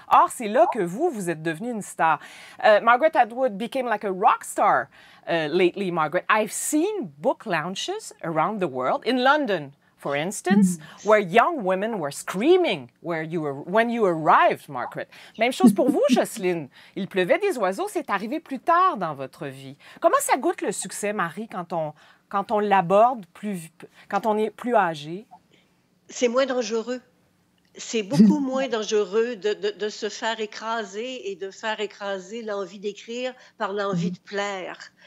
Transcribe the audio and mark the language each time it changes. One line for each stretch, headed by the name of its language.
French: Or, c'est là que vous êtes devenue une star.
English: Margaret Atwood became like a rock star lately, Margaret. I've seen book launches around the world, in London, for instance, where young women were screaming when you arrived, Margaret.
French: Même chose pour vous, Jocelyne. Il pleuvait des oiseaux, c'est arrivé plus tard dans votre vie. Comment ça goûte le succès, Marie, quand on l'aborde quand on est plus âgé? C'est moins dangereux. C'est beaucoup moins dangereux de se faire écraser et de faire écraser l'envie d'écrire par l'envie de plaire.